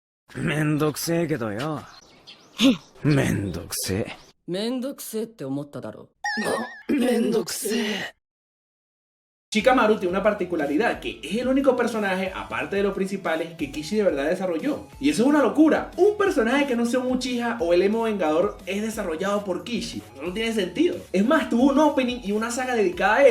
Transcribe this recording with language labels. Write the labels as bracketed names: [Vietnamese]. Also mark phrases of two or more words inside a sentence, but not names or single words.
[Japanese] めんどくせえけどよ。めんどくせえ。めんどくせえって思っただろ。めんどくせえ。 [Spanish] Shikamaru tiene una particularidad, que es el único personaje, aparte de los principales, que Kishi de verdad desarrolló. Y eso es una locura. Un personaje que no sea un Uchiha o el emo vengador es desarrollado por Kishi. No tiene sentido. Es más, tuvo un opening y una saga dedicada a él.